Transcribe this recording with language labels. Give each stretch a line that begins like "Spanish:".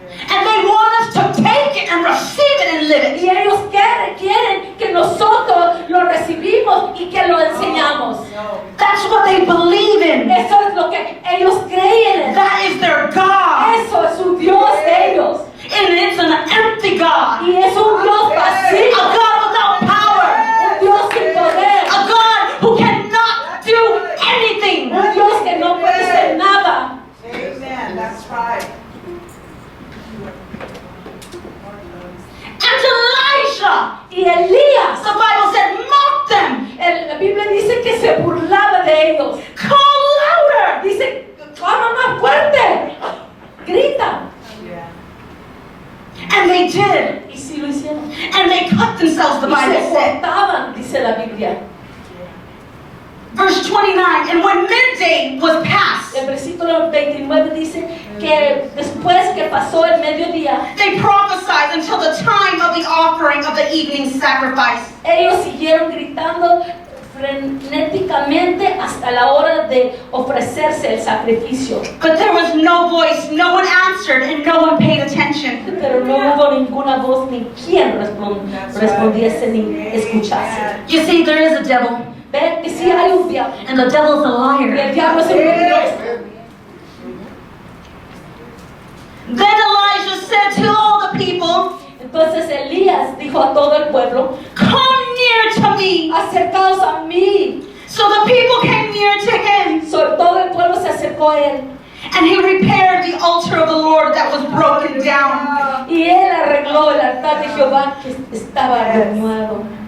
English: And they want us to take it and receive it and live it.
Spanish: Y ellos quieren que nosotros lo recibimos y que lo enseñamos.
English: That's what they believe in.
Spanish: Eso es lo que ellos creen en.
English: That is their God.
Spanish: Eso es su Dios de ellos.
English: And it's an empty God.
Spanish: Y es un Dios
English: A
Spanish: vacío.
English: God without power.
Spanish: Un Dios sin poder.
English: A God who cannot do anything.
Spanish: Un Dios que no puede hacer nada.
English: Amen. That's right. And Elijah,
Spanish: Y Elías,
English: the Bible said, mocked them.
Spanish: la Biblia dice que se burlaba de ellos.
English: Call louder.
Spanish: Dice, clama más fuerte. Grita.
English: And they did.
Spanish: Y sí lo hicieron.
English: And they cut themselves, the
Spanish: Y
English: Bible
Spanish: se
English: said.
Spanish: cortaban, dice la Biblia.
English: Verse 29, and when midday was past,
Spanish: El versículo 29 dice que después que pasó el mediodía,
English: they prophesied until the time of the offering of the evening sacrifice.
Spanish: ellos siguieron gritando frenéticamente hasta la hora de ofrecerse el sacrificio.
English: But there was no voice, no one answered, and no one paid attention.
Spanish: Pero no hubo ninguna voz ni quien respondiese ni escuchase.
English: You see, there is a devil,
Spanish: Ve que sí hay un diablo.
English: and the devil is a
Spanish: Y el
English: liar.
Spanish: diablo es un mentiroso.
English: Then Elijah said to all the people,
Spanish: Entonces Elías dijo a todo el pueblo,
English: come near to me.
Spanish: acercaos a mí.
English: So the people came near to him,
Spanish: Sobre todo el pueblo se acercó a él.
English: and he repaired the altar of the Lord that was broken down.
Spanish: Y él arregló el altar de Jehová que estaba arruinado.